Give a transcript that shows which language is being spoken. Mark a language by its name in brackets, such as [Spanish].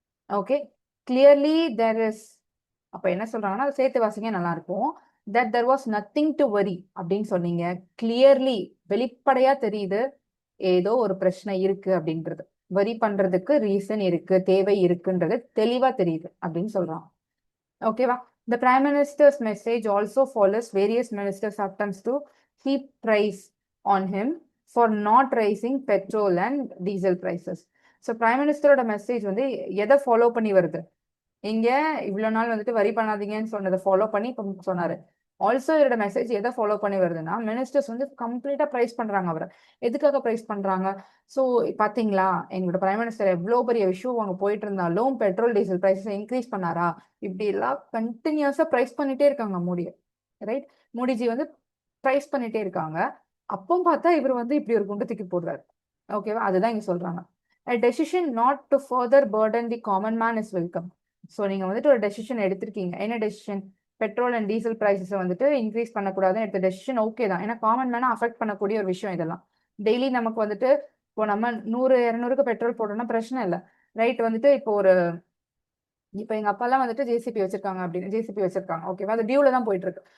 [Tamil] Okay, [English] Clearly there is. [Tamil] அப்ப என்ன சொல்றாங்கன்னா அதை சேர்த்து வாசிங்க, நல்லா இருக்கும். [English] that there was nothing to worry [Tamil] அப்படின்னு சொன்னீங்க. கிளியர்லி, வெளிப்படையா தெரியுது ஏதோ ஒரு பிரச்சனை இருக்கு அப்படின்றது. வரி பண்றதுக்கு ரீசன் இருக்கு, தேவை இருக்குன்றது தெளிவா தெரியுது அப்படின்னு சொல்றான். ஓகேவா? [English] The Prime Minister's message also follows various ministers' attempts to keep price on him for not raising petrol and diesel prices. [Tamil] So Prime Ministerோட message வந்து எதை ஃபாலோ பண்ணி வருது? இங்க இவ்வளவு நாள் வந்துட்டு வரி பண்ணாதீங்கன்னு சொன்னதை ஃபாலோ பண்ணி இப்ப சொன்னாரு. ஆல்சோ இவரோட மெசேஜ் எதை ஃபாலோ பண்ணி வருதுன்னா, மினிஸ்டர்ஸ் வந்து கம்ப்ளீட்டா பிரைஸ் பண்றாங்க அவரை. எதுக்காக பிரைஸ் பண்றாங்க? சோ பாத்தீங்களா, எங்களோட பிரைம் மினிஸ்டர் எவ்வளவு பெரிய இஷ்யூ அங்க போயிட்டு இருந்தாலும் பெட்ரோல் டீசல் பிரைஸஸ் இன்க்ரீஸ் பண்ணாரா? இப்படி எல்லாம் கண்டினியூஸா பிரைஸ் பண்ணிட்டே இருக்காங்க மோடி. ரைட், மோடிஜி வந்து பிரைஸ் பண்ணிட்டே இருக்காங்க. அப்போ பார்த்தா இவர் வந்து இப்படி ஒரு குண்டு தூக்கி போடுறாரு. ஓகேவா? அதுதான் இங்க சொல்றாங்க. [English] A decision not to further burden the common man is welcome. [Tamil] So நீங்க வந்துட்டு ஒரு டெசிஷன் எடுத்திருக்கீங்க. என்ன decision? Petrol and diesel prices வந்துட்டு இன்க்ரீஸ் பண்ணக்கூடாதுன்னு எடுத்த டெசிஷன் ஓகே தான். ஏன்னா காமன் மேனா அஃபெக்ட் பண்ணக்கூடிய ஒரு விஷயம் இதெல்லாம். டெய்லி நமக்கு வந்துட்டு இப்போ நம்ம 100-200க்கு பெட்ரோல் போட்டோம்னா பிரச்சனை இல்லை. ரைட், வந்துட்டு இப்போ எங்க அப்பா எல்லாம் வந்துட்டு ஜேசிபி வச்சிருக்காங்க அப்படின்னு ஜேசிபி வச்சிருக்காங்க. ஓகேவா? அது டியூல தான் போயிட்டு இருக்கு.